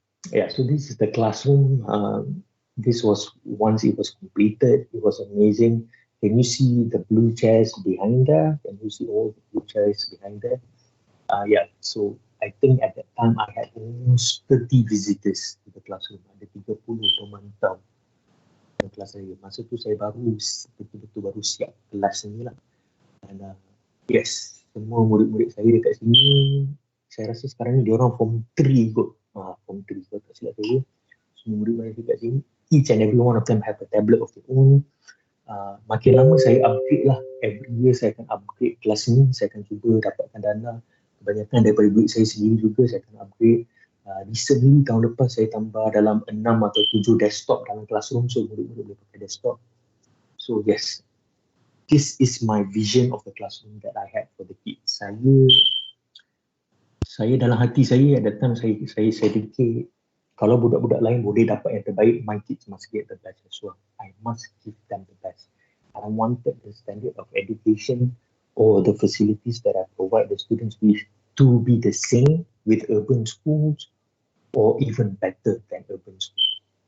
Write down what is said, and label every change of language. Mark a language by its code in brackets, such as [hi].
[en] Yeah, so this is the classroom. This was, once it was completed, it was amazing. Can you see the blue chairs behind there? Can you see all the blue chairs behind there? Yeah, so I think at that time I had almost 30 visitors to the classroom. [ms] Ada 30 pemantau dalam kelas saya. Masa tu saya baru betul-betul baru siap kelas ni lah. [en] And yes, [ms] semua murid-murid saya dekat sini, saya rasa sekarang ni diorang form 3 kot. Form 3 kalau tak silap saya. Semua murid-murid dekat sini, [en] each and every one of them have a tablet of their own. [ms] Makin lama saya upgrade lah. [en] Every year [ms] saya akan upgrade kelas ni. Saya akan cuba dapatkan dana. Kebanyakan daripada duit saya sendiri juga saya akan upgrade. Recently tahun lepas saya tambah dalam 6 atau 7 desktop dalam classroom, so murid-murid boleh pakai desktop. [en] So yes, this is my vision of the classroom that I had for the kids. [ms] Saya dalam hati saya [en] at that time [ms] saya fikir kalau budak-budak lain boleh dapat yang terbaik, [en] my kids must get the best as well. I must give them the best. I wanted the standard of education or the facilities that I provide the students with to be the same with urban schools or even better than urban schools.